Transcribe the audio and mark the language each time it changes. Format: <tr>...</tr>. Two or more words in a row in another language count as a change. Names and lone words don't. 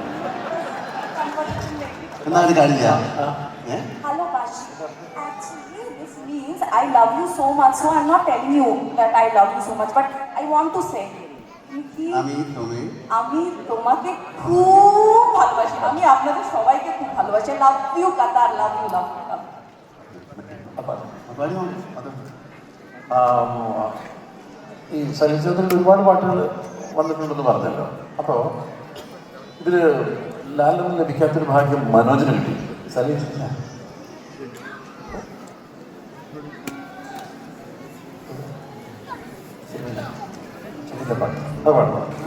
<ml>എന്നാ അത് കാണില്ല.</ml> <en>Hello Bashi. Actually, this means I love you so much. So I'm not telling you that I love you so much, but I want to say</en> <bn>আমি তোমাকে খুব ভালোবাসি। আমি আপনাদের সবাইকে খুব ভালোবাসি।</bn> <en>love you Qatar, love you, love you.</en> <ml>ഈ ചലച്ചിത്രത്തിൽ ഒരുപാട് പാട്ടുകൾ വന്നിട്ടുണ്ടെന്ന് പറഞ്ഞല്ലോ. അപ്പോൾ ഇതിൽ ലാലിന് ലഭിക്കാത്തൊരു ഭാഗ്യം മനോജിന് കിട്ടി. സലീജില്ല പാട്ട് അത് പാടണം.</ml>